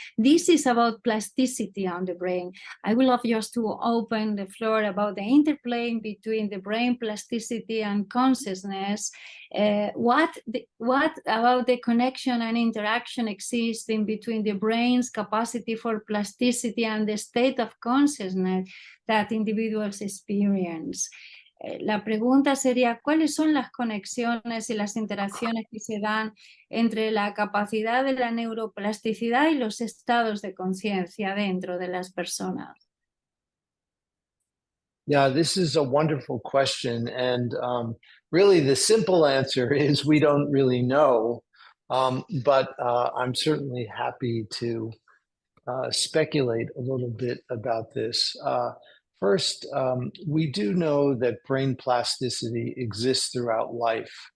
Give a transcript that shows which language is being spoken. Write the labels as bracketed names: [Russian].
[English] This is about plasticity on the brain. I would love just to open the floor about the interplay between the brain plasticity and consciousness. What about the connection and interaction existing between the brain's capacity for plasticity and the state of consciousness that individuals experience? [Spanish] La pregunta sería, ¿cuáles son las conexiones y las interacciones que se dan entre la capacidad de la neuroplasticidad y los estados de conciencia dentro de las personas? [English] Yeah, this is a wonderful question. And really, the simple answer is we don't really know. But I'm certainly happy to speculate a little bit about this. First, we do know that brain plasticity exists throughout life.